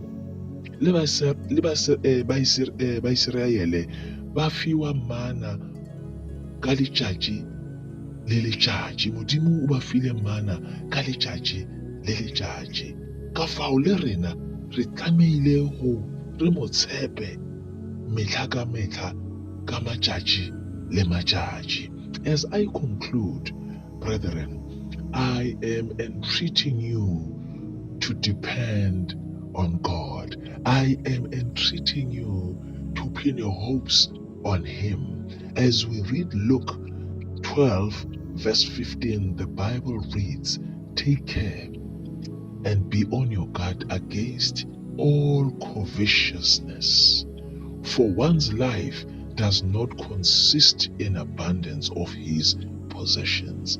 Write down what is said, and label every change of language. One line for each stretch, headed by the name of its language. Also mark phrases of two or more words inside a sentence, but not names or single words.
Northern Sotho: Le Baiseraele ba fiwa mana ka letšatši le letšatši. Modimo o ba file mana ka letšatši le letšatši. Ka fao le rena re tlameile go re mo tshepe mehla ka mehla ka matšatši le matšatši.
English: As I conclude, brethren, I am entreating you to depend on God. I am entreating you to pin your hopes on Him. As we read Luke 12, verse 15, the Bible reads, "Take care and be on your guard against all covetousness, for one's life does not consist in abundance of his possessions."